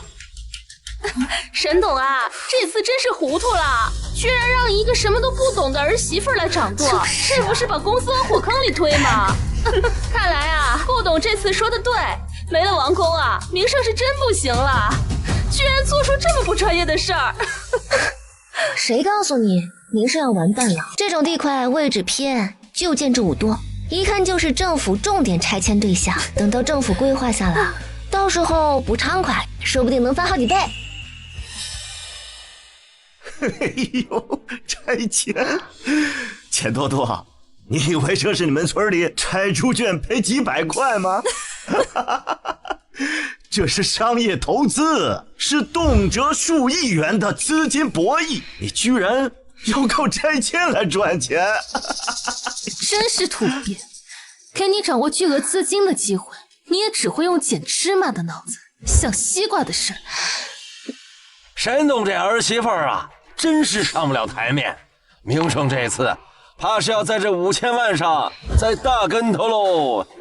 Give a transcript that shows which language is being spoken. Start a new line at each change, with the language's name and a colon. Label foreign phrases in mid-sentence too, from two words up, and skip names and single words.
Chinese: 沈董啊，这次真是糊涂了，居然让一个什么都不懂的儿媳妇来掌舵，是不是把公司往火坑里推嘛？看来啊，顾董这次说的对，没了王宫啊，明胜是真不行了，居然做出这么不专业的事儿。谁告訴你明勝要完蛋了？這種地塊位置偏，就建築物多，一看就是政府重點拆遷對象。等到政府規劃下來，到時候不暢快，說不定能翻好幾倍。哎呦，拆遷！錢多多，你以為這是你們村裡拆豬圈賠幾百塊嗎？這是商業投資，是動輒數億元的資金博弈，你居然要靠拆遷來賺錢？真是土鳖！給你掌握巨額資金的機會，你也只會用撿芝麻的腦子，想西瓜的事。沈董這兒媳婦啊，真是上不了台面。明勝這次怕是要在這5000萬上栽大跟頭嘍。